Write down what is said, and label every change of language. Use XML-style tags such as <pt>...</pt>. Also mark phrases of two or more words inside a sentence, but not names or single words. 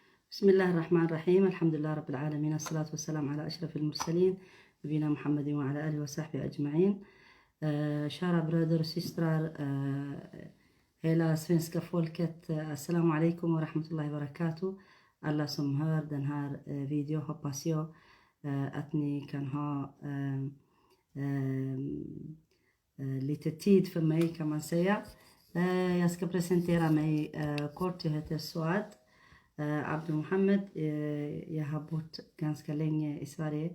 <ar>بسم الله الرحمن الرحيم. الحمد لله رب العالمين، الصلاة والسلام على أشرف المرسلين نبينا محمد وعلى آله وصحبه أجمعين.</ar> <sv>Kära bröder och systrar, hela svenska folket,</sv> <ar>السلام عليكم ورحمة الله وبركاته.</ar> <sv>Alla som hör den här videon, hoppas jag att ni kan ha lite tid för mig, kan man säga. Jag ska presentera mig kort. Jag heter Suad Abdul Mohammed. Jag har bott ganska länge i Sverige.</sv>